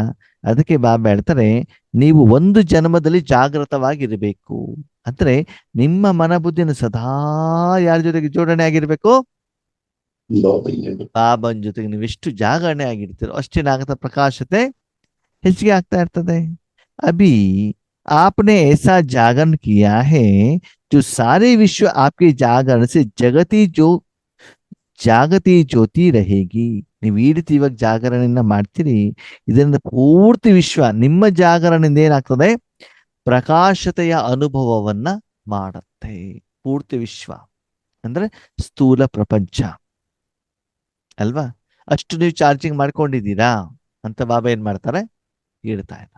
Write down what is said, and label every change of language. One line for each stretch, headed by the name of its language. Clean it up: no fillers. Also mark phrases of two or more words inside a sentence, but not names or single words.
Kannada: ಅದಕ್ಕೆ ಬಾಬಾ ಹೇಳ್ತಾರೆ, ನೀವು ಒಂದು ಜನ್ಮದಲ್ಲಿ ಜಾಗೃತವಾಗಿರ್ಬೇಕು. ಅಂದ್ರೆ ನಿಮ್ಮ ಮನಬುದ್ಧಿನ ಸದಾ ಯಾರ ಜೊತೆಗೆ ಜೋಡಣೆ ಆಗಿರ್ಬೇಕು? ಬಾಬನ್ ಜೊತೆಗೆ ನೀವು ಎಷ್ಟು ಜಾಗರಣೆ ಆಗಿರ್ತೀರೋ ಅಷ್ಟೇನಾಗತ್ತ, ಪ್ರಕಾಶತೆ ಹೆಚ್ಚಿಗೆ ಆಗ್ತಾ ಇರ್ತದೆ.
Hindi: अभी आपने ऐसा जागरण किया है जो सारे विश्व आपके जागरण से जागती ज्योति रहेगी.
Kannada: ನೀವು ಈ ರೀತಿ ಇವಾಗ ಜಾಗರಣೆಯನ್ನ ಮಾಡ್ತೀರಿ, ಇದರಿಂದ ಪೂರ್ತಿ ವಿಶ್ವ ನಿಮ್ಮ ಜಾಗರಣೆಯಿಂದ ಏನಾಗ್ತದೆ, ಪ್ರಕಾಶತೆಯ ಅನುಭವವನ್ನ ಮಾಡುತ್ತೆ. ಪೂರ್ತಿ ವಿಶ್ವ ಅಂದ್ರೆ ಸ್ಥೂಲ ಪ್ರಪಂಚ ಅಲ್ವಾ. ಅಷ್ಟು ನೀವು ಚಾರ್ಜಿಂಗ್ ಮಾಡ್ಕೊಂಡಿದ್ದೀರಾ ಅಂತ ಬಾಬಾ ಏನ್ ಮಾಡ್ತಾರೆ, ಹೇಳ್ತಾ ಇದ್ದಾರೆ.